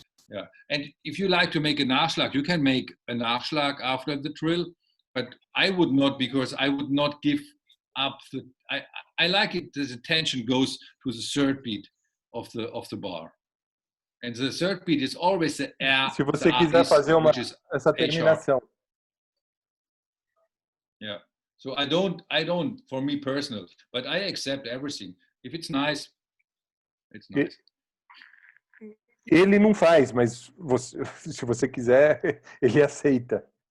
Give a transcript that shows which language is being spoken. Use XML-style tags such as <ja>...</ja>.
<en>Yeah, and if you like to make a Nachschlag, you can make a Nachschlag after the drill, but I would not, because I would not give up the. I like it. The attention goes to the third beat of the bar, and the third beat is always the</en> <pt>Se você quiser fazer essa terminação.</pt> <en>Yeah. So I don't. For me personal, but I accept everything. If it's nice, it's nice.</en> <pt>Ele não faz, mas você, se você quiser, ele aceita.</pt>